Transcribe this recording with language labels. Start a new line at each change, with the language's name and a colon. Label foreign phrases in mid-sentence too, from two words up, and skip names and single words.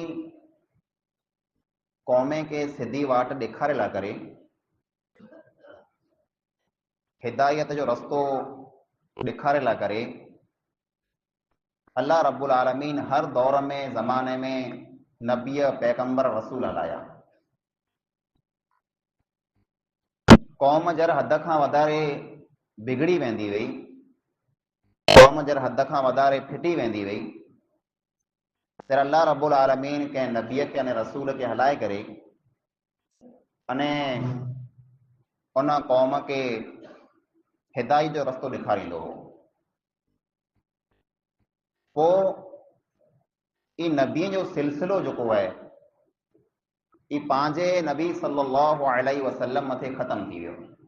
Sindhi: क़ौमे के सिधी वाट ॾेखारे ला करे हिदायत जो रस्तो ॾेखारे ला करे
Arabic: الله رب العالمين
Sindhi: हर दौर में ज़माने में नबीअ पैगंबर रसूल हलाया। क़ौम जर हद खां वधारे बिगड़ी वेंदी वई, क़ौम जर हद खां वधारे फिटी वेंदी वई, फिर
Arabic: الله رب العالمين
Sindhi: के नबीअ के अने रसूल के हलाए करे अने उन क़ौम के हिदायत जो रस्तो ॾेखारींदो हो। पोइ ई नबीअ जो सिलसिलो जेको आहे ई पंहिंजे नबी
Arabic: صلى الله عليه وسلم
Sindhi: मथे ख़त्म थी वियो।